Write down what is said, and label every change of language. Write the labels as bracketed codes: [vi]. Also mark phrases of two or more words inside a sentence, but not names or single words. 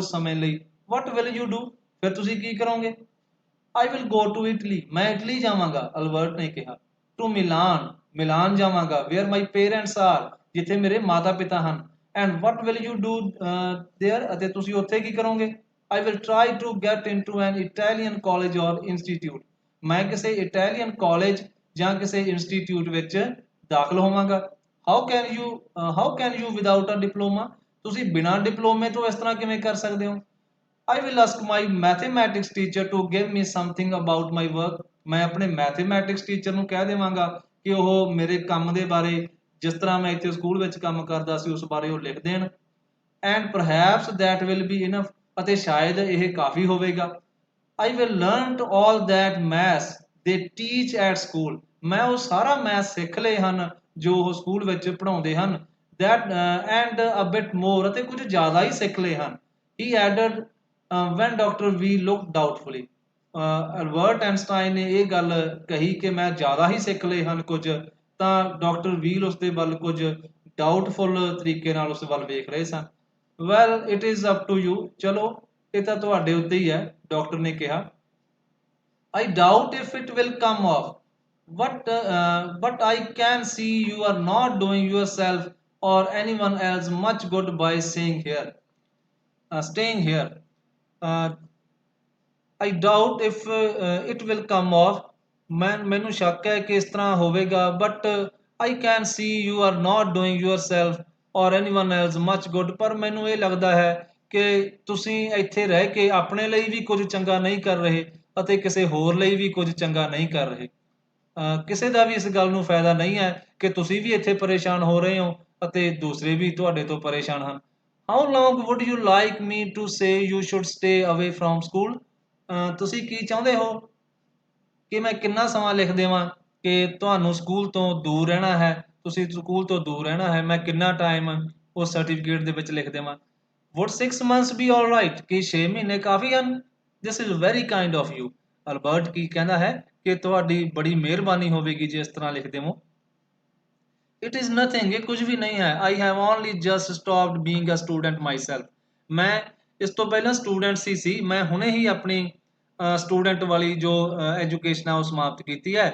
[pa] ਸਮੇਂ ਲਈ [en] what will you do [pa] ਫਿਰ ਤੁਸੀਂ ਕੀ ਕਰੋਗੇ [en] I will go to Italy [pa] ਮੈਂ ਇਟਲੀ ਜਾਵਾਂਗਾ ਅਲਬਰਟ ਨੇ ਕਿਹਾ to ਮਿਲਾਨ ਜਾਵਾਂਗਾ [en] where my parents are [pa] ਜਿੱਥੇ ਮੇਰੇ ਮਾਤਾ ਪਿਤਾ ਹਨ [en] and what will you do there [pa] ਅਤੇ ਤੁਸੀਂ ਉੱਥੇ ਕੀ ਕਰੋਗੇ [en] I will try to get into an Italian college or institute [pa] ਮੈਂ ਕਿਸੇ ਇਟਾਲੀਅਨ ਕਾਲਜ ਜਾਂ ਕਿਸੇ ਇੰਸਟੀਟਿਊਟ ਵਿੱਚ ਦਾਖਲ ਹੋਵਾਂਗਾ [en] how can you without a diploma [pa] ਤੁਸੀਂ ਬਿਨਾਂ ਡਿਪਲੋਮੇ ਤੋਂ ਇਸ ਤਰ੍ਹਾਂ ਕਿਵੇਂ ਕਰ ਸਕਦੇ ਹੋ [en] I will ask my mathematics teacher to give me something about my work [pa] ਮੈਂ ਆਪਣੇ ਮੈਥਮੈਟਿਕਸ ਟੀਚਰ ਨੂੰ ਕਹਿ ਦੇਵਾਂਗਾ ਕਿ ਉਹ ਮੇਰੇ ਕੰਮ ਦੇ ਬਾਰੇ ਜਿਸ ਤਰ੍ਹਾਂ ਮੈਂ ਇੱਥੇ ਸਕੂਲ ਵਿੱਚ ਕੰਮ ਕਰਦਾ ਸੀ ਉਸ ਬਾਰੇ ਉਹ ਲਿਖ ਦੇਣ [en] and perhaps that will be enough [pa] ਅਤੇ ਸ਼ਾਇਦ ਇਹ ਕਾਫੀ ਹੋਵੇਗਾ [en] I will learn all that maths they teach at school [pa] ਮੈਂ ਉਹ ਸਾਰਾ ਮੈਥ ਸਿੱਖ ਲਏ ਹਨ ਜੋ ਉਹ ਸਕੂਲ ਵਿੱਚ ਪੜ੍ਹਾਉਂਦੇ ਹਨ [en] that and a bit more [pa] ਅਤੇ ਕੁਝ ਜ਼ਿਆਦਾ ਹੀ ਸਿੱਖ ਲਏ ਹਨ [en] he added when Dr. V looked doubtfully [pa] ਅਲਬਰਟ ਆਇਨਸਟਾਈਨ ਨੇ ਇਹ ਗੱਲ ਕਹੀ ਕਿ ਮੈਂ ਜ਼ਿਆਦਾ ਹੀ ਸਿੱਖ ਲਏ ਹਨ ਕੁਝ ਤਾਂ ਡਾਕਟਰ ਵੀਲ ਉਸ ਦੇ ਵੱਲ ਕੁਝ ਡਾਊਟਫੁਲ ਤਰੀਕੇ ਨਾਲ ਉਸ ਵੱਲ ਵੇਖ ਰਹੇ ਸਨ [en] well it is up to you [pa] ਚਲੋ ਇਹ ਤਾਂ ਤੁਹਾਡੇ ਉੱਤੇ ਹੀ ਹੈ ਡਾਕਟਰ ਨੇ ਕਿਹਾ [en] I doubt if it will come off but I can see you are not doing yourself or anyone else much good by staying here uh, I doubt if it will come off [pa] ਮੈਨੂੰ ਸ਼ੱਕ ਹੈ ਕਿ ਇਸ ਤਰ੍ਹਾਂ ਹੋਵੇਗਾ [en] but I can see you are not doing yourself or anyone else much good [pa] ਪਰ ਮੈਨੂੰ ਇਹ ਲੱਗਦਾ ਹੈ ਕਿ ਤੁਸੀਂ ਇੱਥੇ ਰਹਿ ਕੇ ਆਪਣੇ ਲਈ ਵੀ ਕੁਝ ਚੰਗਾ ਨਹੀਂ ਕਰ ਰਹੇ ਅਤੇ ਕਿਸੇ ਹੋਰ ਲਈ ਵੀ ਕੁਝ ਚੰਗਾ ਨਹੀਂ ਕਰ ਰਹੇ ਕਿਸੇ ਦਾ ਵੀ ਇਸ ਗੱਲ ਨੂੰ ਫਾਇਦਾ ਨਹੀਂ ਹੈ ਕਿ ਤੁਸੀਂ ਵੀ ਇੱਥੇ ਪਰੇਸ਼ਾਨ ਹੋ ਰਹੇ ਹੋ ਅਤੇ ਦੂਸਰੇ ਵੀ ਤੁਹਾਡੇ ਤੋਂ ਪਰੇਸ਼ਾਨ ਹਨ [en] How long would you like me to say you should stay away from school [pa] ਤੁਸੀਂ ਕੀ ਚਾਹੁੰਦੇ ਹੋ ਕਿ ਮੈਂ ਕਿੰਨਾ ਸਮਾਂ ਲਿਖ ਦੇਵਾਂ ਕਿ ਤੁਹਾਨੂੰ ਸਕੂਲ ਤੋਂ ਦੂਰ ਰਹਿਣਾ ਹੈ ਤੁਸੀਂ ਸਕੂਲ ਤੋਂ ਦੂਰ ਰਹਿਣਾ ਹੈ ਮੈਂ ਕਿੰਨਾ ਟਾਈਮ ਉਸ ਸਰਟੀਫਿਕੇਟ ਦੇ ਵਿੱਚ ਲਿਖ ਦੇਵਾਂ [en] Would 6 months be all right [pa] ਕਿ 6 ਮਹੀਨੇ ਕਾਫੀ ਹਨ [en] This is very kind of you. [pa] ਅਲਬਰਟ ਕੀ ਕਹਿੰਦਾ ਹੈ ਕਿ ਤੁਹਾਡੀ ਬੜੀ ਮਿਹਰਬਾਨੀ ਹੋਵੇਗੀ ਜੇ ਇਸ ਤਰ੍ਹਾਂ ਲਿਖ ਦੇਵੋ। [en] It is nothing, [pa] ਇਹ ਕੁਝ ਵੀ ਨਹੀਂ ਹੈ। [en] I have only just stopped being a student myself. [pa] ਮੈਂ ਇਸ ਤੋਂ ਪਹਿਲਾਂ ਸਟੂਡੈਂਟ ਸੀ, ਮੈਂ ਹੁਣੇ ਹੀ ਆਪਣੀ ਸਟੂਡੈਂਟ ਵਾਲੀ ਜੋ ਐਜੂਕੇਸ਼ਨ ਹੈ ਉਹ ਸਮਾਪਤ ਕੀਤੀ ਹੈ।